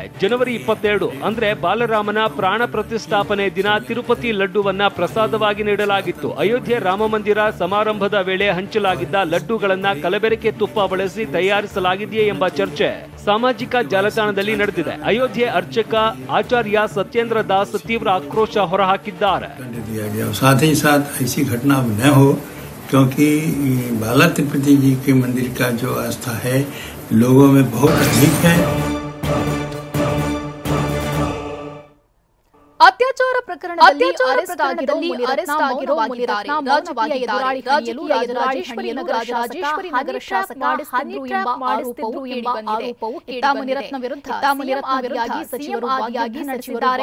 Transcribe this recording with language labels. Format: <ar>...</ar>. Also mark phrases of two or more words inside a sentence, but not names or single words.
<kn>ಜನವರಿ 22 ಅಂದ್ರೆ ಬಾಲರಾಮನ ಪ್ರಾಣ ಪ್ರತಿಷ್ಠಾಪನೆ ದಿನ ತಿರುಪತಿ ಲಡ್ಡುವನ್ನ ಪ್ರಸಾದವಾಗಿ ನೀಡಲಾಗಿತ್ತು. ಅಯೋಧ್ಯೆ ರಾಮ ಮಂದಿರ ಸಮಾರಂಭದ ವೇಳೆ ಹಂಚಲಾಗಿದ್ದ ಲಡ್ಡುಗಳನ್ನ ಕಲಬೆರಕೆ ತುಪ್ಪ ಬಳಸಿ ತಯಾರಿಸಲಾಗಿದೆಯೇ ಎಂಬ ಚರ್ಚೆ ಸಾಮಾಜಿಕ ಜಾಲತಾಣದಲ್ಲಿ ನಡೆದಿದೆ. ಅಯೋಧ್ಯೆ ಅರ್ಚಕ ಆಚಾರ್ಯ ಸತ್ಯೇಂದ್ರ ದಾಸ್ ತೀವ್ರ ಆಕ್ರೋಶ ಹೊರಹಾಕಿದ್ದಾರೆ.</kn> <hi>साथ ही साथ ऐसी घटना अब न हो, क्योंकि बाला तिरुपति जी के मंदिर का जो आस्था है लोगों में बहुत अधिक है.</hi> <kn>ಅತ್ಯಾಚಾರ ಪ್ರಕರಣದಲ್ಲಿ ಅರೆಸ್ಟ್ ಆಗಿರೋ ಮುನಿರತ್ನ ರಾಜಕೀಯ ರಾಜೇಶ್ವರಿ ನಗರ ಶಾಸಕ ಮಾಡಿಸಿದ್ರು ಎಂಬ ಆರೋಪವು ಮುನಿರತ್ನ ವಿರುದ್ಧ ಸಚಿವರಾಗಿ ನಡೆಸಿದ್ದಾರೆ.</kn>